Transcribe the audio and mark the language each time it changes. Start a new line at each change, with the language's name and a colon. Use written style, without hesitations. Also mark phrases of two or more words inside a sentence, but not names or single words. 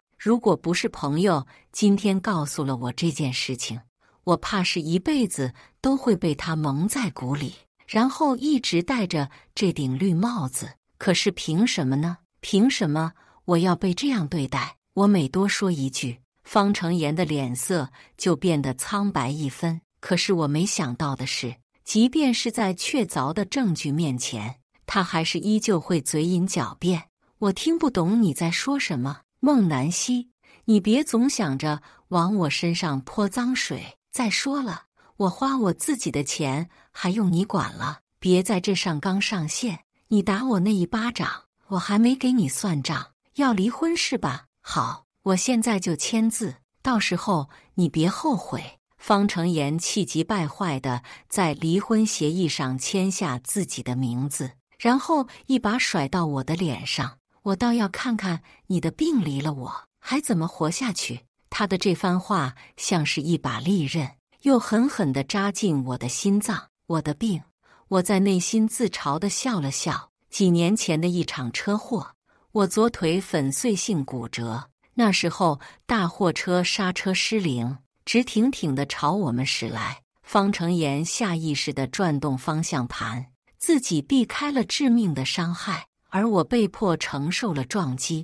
Chinese: 如果不是朋友今天告訴了我這件事情，我怕是一輩子都會被他蒙在鼓裡，然後一直戴着這頂綠帽子。可是憑什麼呢？憑什麼我要被這樣對待？我每多說一句，方成妍的臉色就變得蒼白一分。可是我沒想到的是，即便是在確鑿的證據面前，他還是依舊會嘴隱狡辯。我聽不懂你在說什麼，孟南希，你別總想着往我身上潑髒水。再說了，我花我自己的錢，還用你管了？別在這上綱上線。你打我那一巴掌，我還沒給你算賬。要離婚是吧？好，我現在就簽字，到時候你別後悔。方成妍氣急敗壞地在離婚協議上簽下自己的名字，然後一把甩到我的臉上。我倒要看看你的病離了我還怎麼活下去。他的這番話像是一把利刃，又狠狠地扎進我的心臟。我的病？我在內心自嘲地笑了笑。幾年前的一場車禍，我左腿粉碎性骨折。那時候大貨車剎車失靈，直挺挺地朝我們駛來。方成妍下意識地轉動方向盤，自己避開了致命的傷害，而我被迫承受了撞擊。